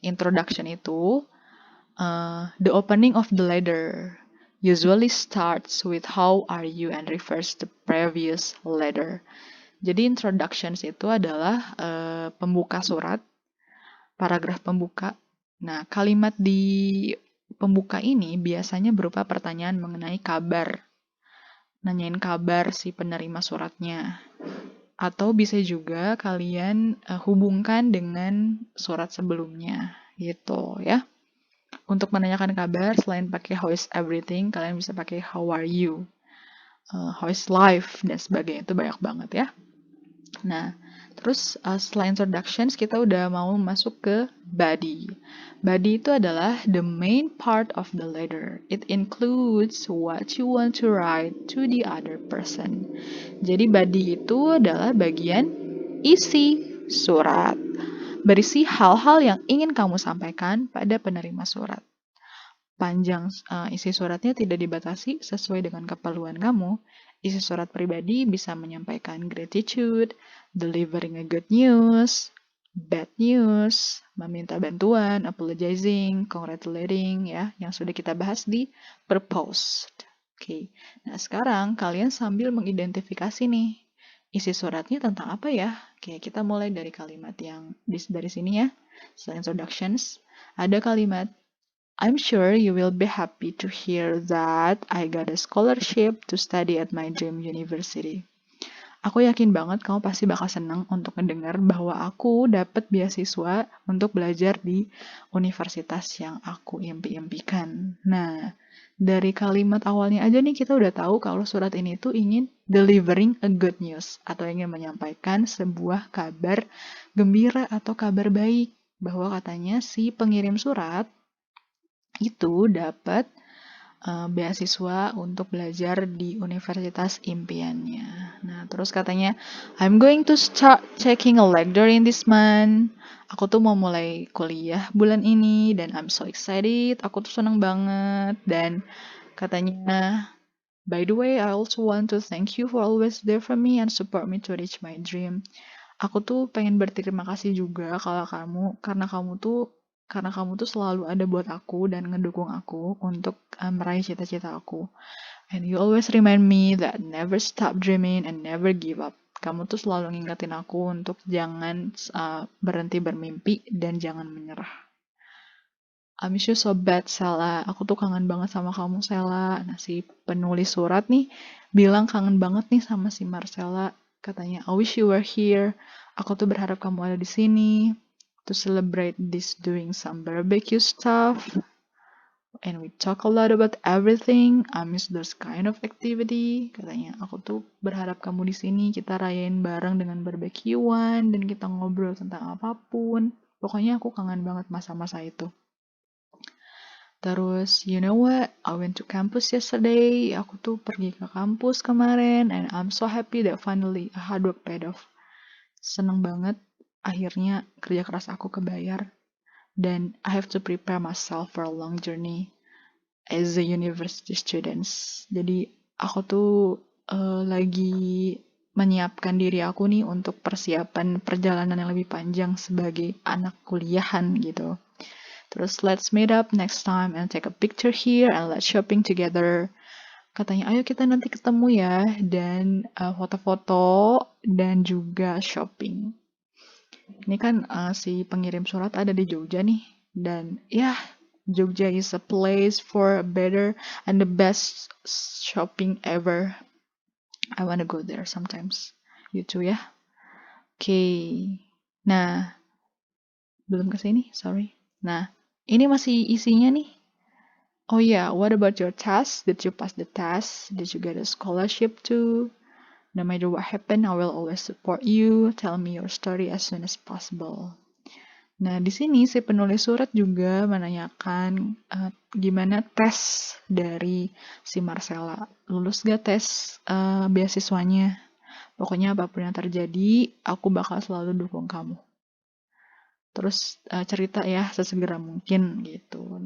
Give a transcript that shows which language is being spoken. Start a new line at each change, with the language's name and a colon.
English: Introduction itu the opening of the letter usually starts with how are you and refers to previous letter.
Indonesian: Jadi introductions itu adalah pembuka surat, paragraf pembuka. Nah, kalimat di pembuka ini biasanya berupa pertanyaan mengenai kabar. Nanyain kabar si penerima suratnya. Atau bisa juga kalian hubungkan dengan surat sebelumnya gitu ya. Untuk menanyakan kabar, selain pakai
English: how is everything,
Indonesian: kalian bisa pakai
English: how are you, how is life,
Indonesian: dan sebagainya. Itu banyak banget ya. Nah, terus setelah introductions, kita udah mau masuk ke body.
English: Body
Indonesian: itu adalah
English: the main part of the letter. It includes what you want to write to the other person.
Indonesian: Jadi body itu adalah bagian isi surat. Berisi hal-hal yang ingin kamu sampaikan pada penerima surat. Panjang isi suratnya tidak dibatasi sesuai dengan keperluan kamu. Isi surat pribadi bisa menyampaikan gratitude,
English: delivering a good news, bad news,
Indonesian: meminta bantuan,
English: apologizing, congratulating,
Indonesian: ya, yang sudah kita bahas di proposed. Oke, nah sekarang kalian sambil mengidentifikasi nih, isi suratnya tentang apa ya? Oke, kita mulai dari kalimat yang dari sini ya. Setelah introductions, ada kalimat
English: I'm sure you will be happy to hear that I got a scholarship to study at my dream university.
Indonesian: Aku yakin banget kamu pasti bakal senang untuk mendengar bahwa aku dapat beasiswa untuk belajar di universitas yang aku impi-impikan. Nah, dari kalimat awalnya aja nih kita udah tahu kalau surat ini tuh ingin
English: delivering a good news
Indonesian: atau ingin menyampaikan sebuah kabar gembira atau kabar baik bahwa katanya si pengirim surat itu dapat beasiswa untuk belajar di universitas impiannya.
English: Nah, terus katanya, I'm going to start taking a lecture in this month.
Indonesian: Aku tuh mau mulai kuliah bulan ini dan
English: I'm so excited.
Indonesian: Aku tuh seneng banget dan katanya,
English: by the way, I also want to thank you for always there for me and support me to reach my dream.
Indonesian: Aku tuh pengen berterima kasih juga karena kamu tuh selalu ada buat aku dan ngedukung aku untuk meraih cita-cita aku.
English: And you always remind me that never stop dreaming and never give up.
Indonesian: Kamu tuh selalu ngingetin aku untuk jangan berhenti bermimpi dan jangan menyerah.
English: I miss you so bad,
Indonesian: Sela. Aku tuh kangen banget sama kamu, Sela. Nah, si penulis surat nih bilang kangen banget nih sama si Marcella.
English: Katanya, I wish you were here.
Indonesian: Aku tuh berharap kamu ada di sini
English: to celebrate this doing some barbecue stuff. And we talk a lot about everything. I miss those kind of activity.
Indonesian: Katanya, aku tuh berharap kamu di sini. Kita rayain bareng dengan barbekyuan dan kita ngobrol tentang apapun. Pokoknya aku kangen banget masa-masa itu. Terus,
English: you know what? I went to campus yesterday.
Indonesian: Aku tuh pergi ke kampus kemarin,
English: and I'm so happy that finally a hard work paid off.
Indonesian: Seneng banget, akhirnya kerja keras aku kebayar.
English: Dan I have to prepare myself for a long journey as a university students.
Indonesian: Jadi, aku tuh lagi menyiapkan diri aku nih untuk persiapan perjalanan yang lebih panjang sebagai anak kuliahan gitu.
English: Terus let's meet up next time and take a picture here and let's shopping together.
Indonesian: Katanya ayo kita nanti ketemu ya dan foto-foto dan juga shopping. Ini kan si pengirim surat ada di Jogja nih dan ya
English: Jogja is a place for a better and the best shopping ever. I wanna go there sometimes. You too
Indonesian: ya. Oke. Nah, belum ke sini, sorry. Nah, ini masih isinya nih.
English: Oh yeah, what about your test? Did you pass the test? Did you get a scholarship too? No matter what happened, I will always support you. Tell me your story as soon as possible.
Indonesian: Nah, di sini si penulis surat juga menanyakan gimana tes dari si Marcella. Lulus gak tes beasiswanya? Pokoknya apapun yang terjadi, aku bakal selalu dukung kamu. Terus cerita ya sesegera mungkin gitu.